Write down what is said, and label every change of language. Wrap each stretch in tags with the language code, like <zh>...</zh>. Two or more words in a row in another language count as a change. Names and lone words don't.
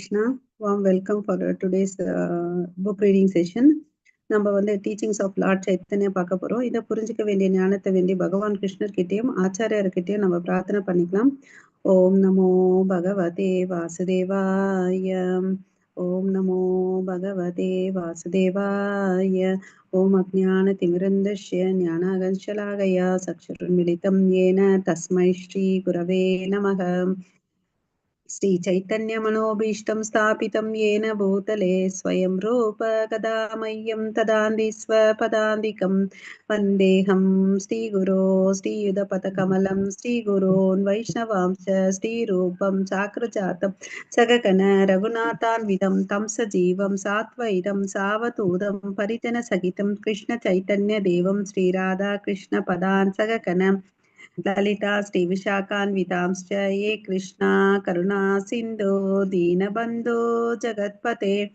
<en>Krishna. Warm welcome for today's book reading session.</en> <ta>நம்ம வந்து</ta> <en>teachings of Lord Chaitanya</en> <ta>பார்க்க போறோம். இதை புரிஞ்சுக்க வேண்டிய ஞானத்தை வேண்டி பகவான் கிருஷ்ணர்கிட்டயும் ஆச்சாரியர்கிட்டயும் நம்ம பிரார்த்தனை பண்ணிக்கலாம்.</ta> <sa>ॐ नमो भगवते वासुदेवाय. ॐ नमो भगवते वासुदेवाय. ॐ अज्ञान तिमिरान्धस्य ज्ञानाञ्जनशलाकया चक्षुरुन्मीलितं येन तस्मै श्री गुरवे नमः. श्री चैतन्य मनोभीष्टं स्थापितं येन भूतले स्वयं रूप कदा मह्यं तदान्ति स्वपदान्तिकं वन्देऽहं श्रीगुरो श्रीयुधपथकमलं श्रीगुरोन् वैष्णवांश्च श्रीरूपं साग्रजातं सगगण रघुनाथान्वितं तं सजीवं सात्वैतं सावधूतं परिजनसहितं कृष्णचैतन्यदेवं श्रीराधाकृष्णपदान् सगगण ललिता श्री विशाखान्वितांश्च ये कृष्णा करुणा सिन्धो दीनबन्धो जगत्पते</sa>